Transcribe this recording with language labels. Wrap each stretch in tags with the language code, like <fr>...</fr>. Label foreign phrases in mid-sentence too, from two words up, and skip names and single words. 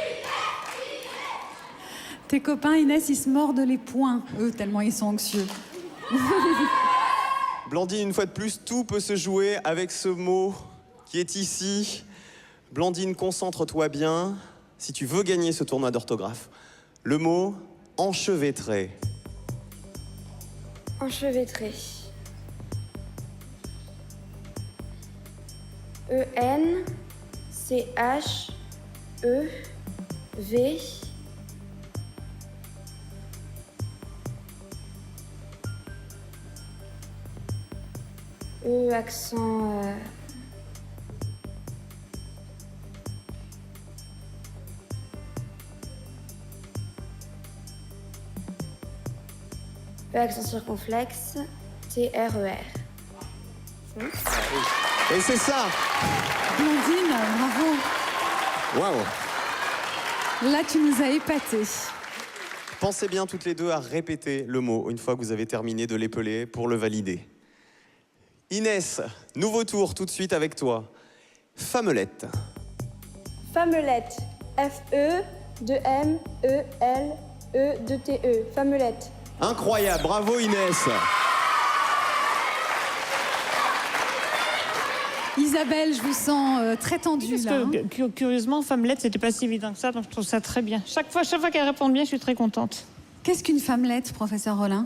<fr>Tes copains, Inès, ils se mordent les poings, eux, tellement ils sont anxieux. Blandine, une fois de plus, tout peut se jouer avec ce mot qui est ici. Blandine, concentre-toi bien. Si tu veux gagner ce tournoi d'orthographe, le mot enchevêtré. Enchevêtré. E-N, C-H-E, V, E accent E accent circonflexe, T-R-E-R. Et c'est ça. Blandine, bravo. Waouh. Là, tu nous as épatés. Pensez bien toutes les deux à répéter le mot une fois que vous avez terminé de l'épeler pour le valider. Inès, nouveau tour tout de suite avec toi. Famelette. Famelette. F-E, 2-M, E-L, E, 2-T-E. Famelette. Incroyable, bravo Inès. Isabelle, je vous sens très tendue Parce là. hein. que curieusement, femmelette, c'était pas si évident que ça, donc je trouve ça très bien. Chaque fois qu'elle répond bien, je suis très contente. Qu'est-ce qu'une femmelette, professeur Rollin?</fr>